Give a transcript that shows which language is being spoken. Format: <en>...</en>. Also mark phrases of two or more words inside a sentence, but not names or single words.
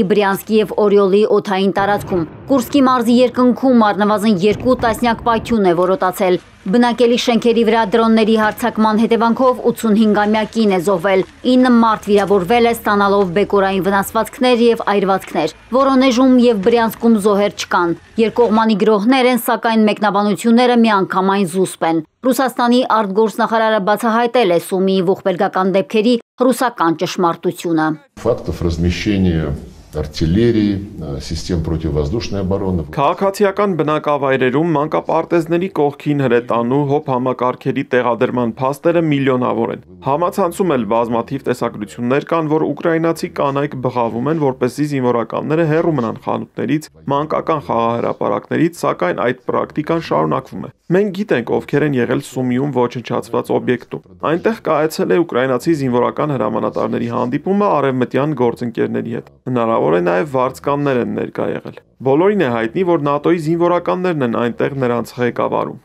<hy>Բրյանսկի և Օրիոլի օդային տարածքում։ Կուրսկի մարզի երկնքում առնվազն 2 տասնյակ պայթյուն է որոտացել։ Բնակելի շենքերի վրա դրոնների հարձակման հետևանքով 85-ամյա կին է զոհվել, 9 մարդ վիրավորվել է, ստանալով բեկորային վնասվածքներ և այրվածքներ։ Վորոնեժում և Բրյանսկում զոհեր չկան։ Երկկողմանի գրոհներ են, սակայն մեկնաբանությունները միանգամայն զուսպ են։ Ռուսաստանի արտգործնախարարը բացահայտել է Սումիի ողբերգական դեպքերի ռուսական ճշմարտությունը։</hy> <ru>Фактов размещения артиллерии, систем противовоздушной обороны.</ru> <hy>Քաղաքացիական բնակավայրերում մանկապարտեզների կողքին հրետանու հոբ համակարգերի տեղադրման փաստերը միլիոնավոր են։ Համացանցում էլ բազմաթիվ տեսագրություններ կան, որ ուկրաինացի կանայք բղավում են, որպեսզի զինվորականները հեռու մնան խանութներից, մանկական խաղահրապարակներից, սակայն այդ պրակտիկան շարունակվում է։ Մենք գիտենք, ովքեր են եղել Սումիում ոչնչացված օբյեկտում։ Այնտեղ կայացել է ուկրաինացի զինվորական հրամանատարների հանդիպումը արևմտյան գործընկերների հետ։ Հնարավոր է նաև վարձկաններ են ներկա եղել։ Բոլորին է հայտնի, որ ՆԱՏՕ-ի զինվորականներն են այնտեղ նրանց ղեկավարում։</hy>